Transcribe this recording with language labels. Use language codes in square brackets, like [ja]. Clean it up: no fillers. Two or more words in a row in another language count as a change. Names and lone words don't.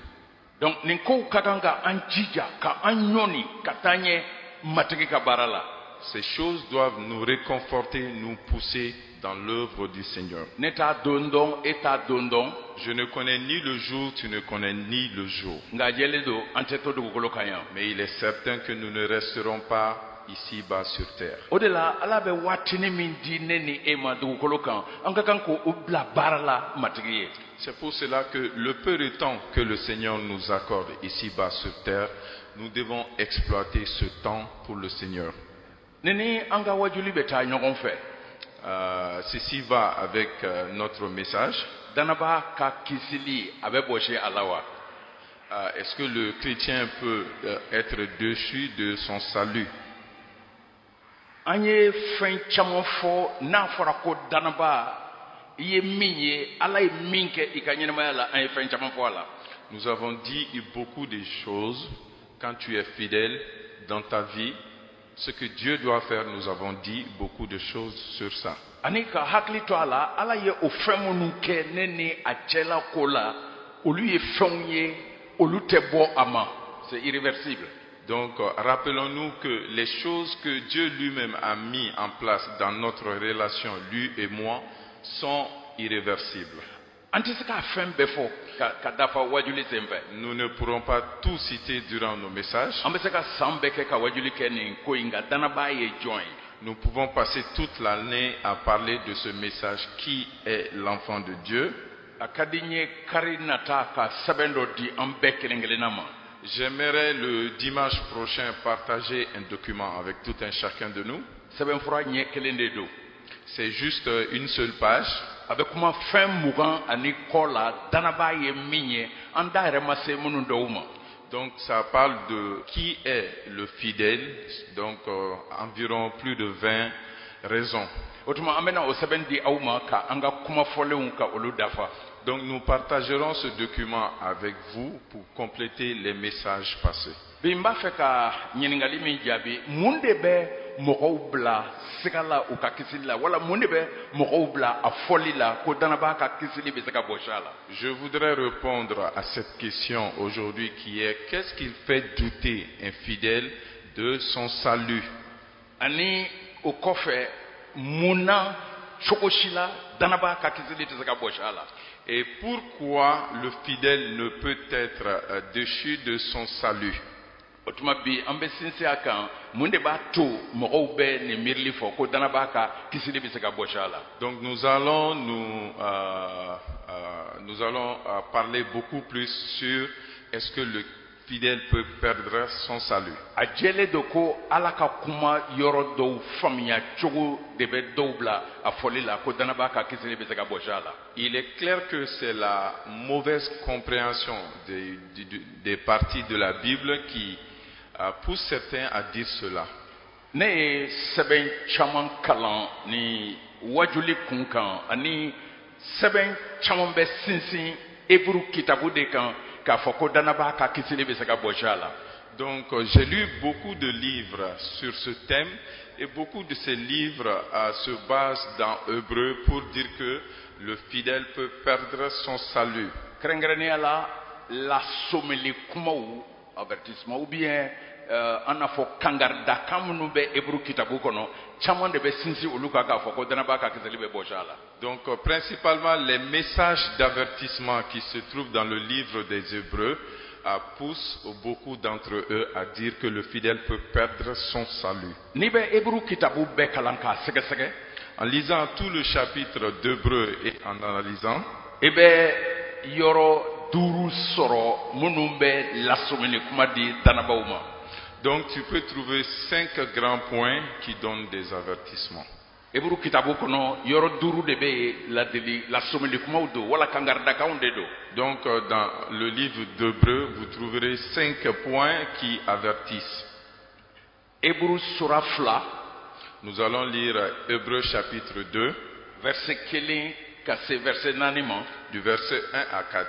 [fr] Donc, ces choses doivent nous réconforter, nous pousser dans l'œuvre du Seigneur. Je ne connais ni le jour, tu ne connais ni le jour. [bm] nga jɛlen don an tɛ to dugukolo kan yan. [fr] Mais il est certain que nous ne resterons pas ici-bas sur terre. [bm] O de la ala bɛ waatini min di ne ni e ma dugukolo kan an ka kan k'o bila baara la matigi ye. [fr] C'est pour cela que le peu de temps que le Seigneur nous accorde ici-bas sur terre, nous devons exploiter ce temps pour le Seigneur. [bm] Ni an ka wajuli bɛ taa ɲɔgɔn fɛ. [fr] Ceci va avec notre message. [bm] Danaba ka kisili a bɛ bɔsi a la wa. [fr] Est-ce que le chrétien peut être déchu de son salut? [bm] An ye fɛn caman fɔ n'a fɔra ko danaba i ye min ye ala ye min kɛ i ka ɲɛnamaya la an ye fɛn caman fɔ a la. [fr] Nous avons dit beaucoup de choses quand tu es fidèle dans ta vie. Ce que Dieu doit faire, nous avons dit beaucoup de choses sur ça. [bm] Ani ka hakili to a la ala ye o fɛn minnu kɛ ne ni a cɛla ko la olu ye fɛnw ye olu tɛ bɔ a ma. [fr] C'est irréversible. Donc, rappelons-nous que les choses que Dieu lui-même a mis en place dans notre relation, lui et moi, sont irréversibles. [bm] An tɛ se k'a fɛn bɛɛ fɔ ka dafa wajuli sen fɛ. [fr] Nous ne pourrons pas tout citer durant nos messages. [bm] An bɛ se ka san bɛɛ kɛ ka wajuli kɛ nin ko in nka danaba ye jɔn ye. [fr] Nous pouvons passer toute l'année à parler de ce message qui est l'enfant de Dieu. [bm] A ka di n ye kari nata ka sɛbɛn dɔ di an bɛɛ kelen kelenna ma. [fr] J'aimerais le dimanche prochain partager un document avec tout un chacun de nous. [bm] Sɛbɛnfura ɲɛ kelen de don. [fr] C'est juste une seule page. [bm] A bɛ kuma fɛn mugan ani kɔ la danaba ye min ye an da yɛrɛ ma se minnu dɔw ma. [fr] Donc ça parle de qui est le fidèle, donc environ plus de 20 raisons. [bm] O tuma an bɛna o sɛbɛn di aw ma ka an ka kuma fɔlenw ka olu dafa. [fr] Donc nous partagerons ce document avec vous pour compléter les messages passés. [bm] Bi n b'a fɛ ka ɲininkali min jaabi mun de bɛ mɔgɔw bila siga la u ka kisili la wala mun de bɛ mɔgɔw bila a fɔli la ko danaba ka kisili bɛ se ka bɔsi a la. [fr] Je voudrais répondre à cette question aujourd'hui qui est qu'est-ce qui fait douter un fidèle de son salut? [bm] Ani o kɔfɛ mun na cogo si la danaba ka kisili tɛ se ka bɔsi a la. [fr] Et pourquoi le fidèle ne peut être déchu de son salut? [bm] O tuma bi an bɛ sinsin a kan mun de b'a to mɔgɔw bɛ nin miirili fɔ ko danaba ka kisili bɛ se ka bɔsi a la. [fr] Donc nous allons parler beaucoup plus sur est-ce que le fidèle peut perdre son salut. [bm] A jɛlen don ko ala ka kuma yɔrɔ dɔw faamuya cogo de bɛ dɔw bila a fɔli la ko danaba ka kisili bɛ se ka bɔsi a la. [fr] Il est clair que c'est la mauvaise compréhension des parties de la Bible qui pousse certains à dire cela. [bm] Ne ye sɛbɛn caman kalan ni wajuli kun kan ani sɛbɛn caman bɛ sinsin Hébreu kitabu de kan k'a fɔ ko danaba ka kisili bɛ se ka bɔsi a la. [fr] Donc j'ai lu beaucoup de livres sur ce thème et beaucoup de ces livres se basent dans Hébreu pour dire que le fidèle peut perdre son salut. [bm] Kɛrɛnkɛrɛnnenya la someli kumaw [fr] avertissement ou bien [bm] an n'a fɔ kangarida minnu bɛ Hébreu kitabu kɔnɔ caman de bɛ sinsin olu kan k'a fɔ ko danaba ka kisili bɛ bɔsi a la. [fr] Donc principalement les messages d'avertissement qui se trouvent dans le livre des Hébreux poussent beaucoup d'entre eux à dire que le fidèle peut perdre son salut. [bm] N'i bɛ Hébreu kitabu bɛɛ kalan k'a sɛgɛsɛgɛ. [fr] En lisant tout le chapitre d'Hébreux et en analysant, [bm] i bɛ yɔrɔ 5 sɔrɔ minnu bɛ lasomini kuma di danabaw ma. [fr] Donc tu peux trouver 5 grands points qui donnent des avertissements. [bm] Hébreu kitabu kɔnɔ yɔrɔ 5 de bɛ ladili lasomini kumaw don wala kangaridakanw de don. [fr] Donc dans le livre d'Hébreux, vous trouverez 5 points qui avertissent. [bm] Hébreu sura 2. [fr] Nous allons lire Hébreux chapitre 2, [bm] verset 1 ka se verset 4 ma. [fr] Du verset 1 à 4.